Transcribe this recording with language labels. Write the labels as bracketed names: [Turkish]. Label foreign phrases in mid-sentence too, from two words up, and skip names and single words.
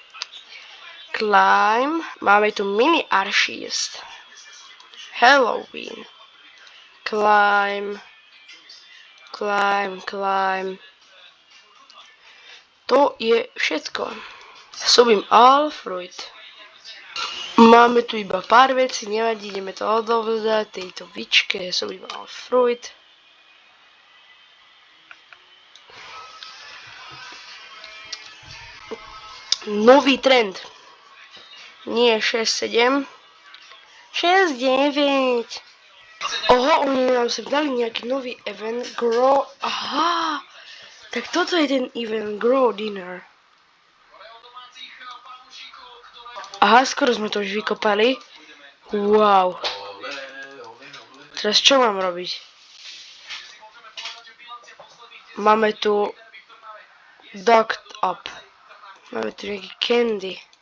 [Slovak] Climb. Máme tu mini Arceus. Halloween. Climb. To je všetko. [English] Subím all fruit. [Slovak] Máme tu iba pár vecí, nevadí, ideme to odovzdať tejto bičke, subím [English] all fruit. [Slovak] Nový trend. Nie 6, 7. 6, 9. Oho, oni nám sem dali nejaký nový event. Grow. Aha. Tak toto je ten event. [English] Grow dinner. [Slovak] Aha, skoro sme to už vykopali. Wow. Teraz čo mám robiť? Máme tu Docked Up. Máme tu nejaký candy.